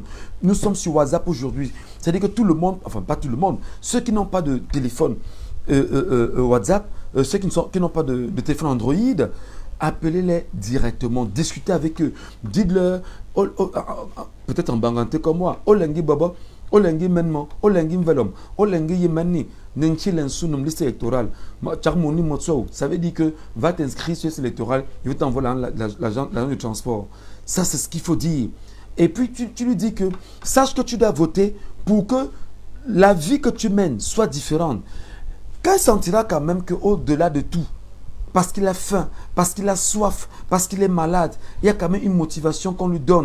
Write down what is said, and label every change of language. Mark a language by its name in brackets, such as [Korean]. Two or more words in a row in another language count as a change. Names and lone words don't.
[French] Nous sommes sur WhatsApp aujourd'hui. C'est-à-dire que tout le monde, enfin pas tout le monde, ceux qui n'ont pas de téléphone WhatsApp, ceux qui n'ont pas de téléphone Android, appelez-les directement, discutez avec eux, dites-leur, peut-être en banganté comme moi, [Medumba] Olengi Baba, Olengi Menmo, Olengi Mvelom, Olengi Yemani, Nenchi Lensunum, [French] liste électorale, Charmoni Motso, ça veut dire que va t'inscrire sur cette électorale, il va t'envoyer l'agent de transport. Ça, c'est ce qu'il faut dire. Et puis, tu lui dis que, sache que tu dois voter pour que la vie que tu mènes soit différente. Quand il sentira quand même qu'au-delà de tout, parce qu'il a faim, parce qu'il a soif, parce qu'il est malade, il y a quand même une motivation qu'on lui donne.